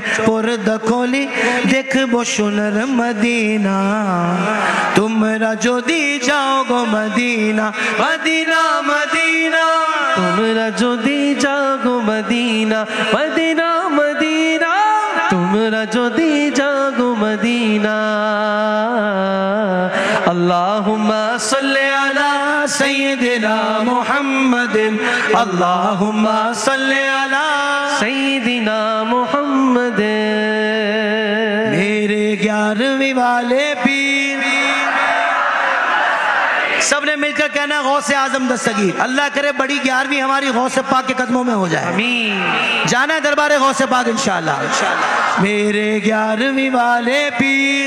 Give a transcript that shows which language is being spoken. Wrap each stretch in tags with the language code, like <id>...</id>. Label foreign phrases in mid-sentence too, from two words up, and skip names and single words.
<bn>পর্দা খোলি দেখবো সোনার মদিনা তোমরা যদি যাও গো মদিনা মদিনা মদিনা তোমরা যদি যাও গো মদিনা মদিনা মদিনা তোমরা যদি যাও গো মদিনা</bn> <ar>اللہم صلی علی سیدنا محمد اللہم صلی علی سیدنا محمد</ar> <ur>میرے 11ویں والے پیر سب نے مل کر کہنا غوث اعظم دستگیر اللہ کرے بڑی 11ویں ہماری غوث پاک کے قدموں میں ہو جائے آمین جانا ہے دربار غوث پاک انشاءاللہ میرے 11ویں والے پیر</ur>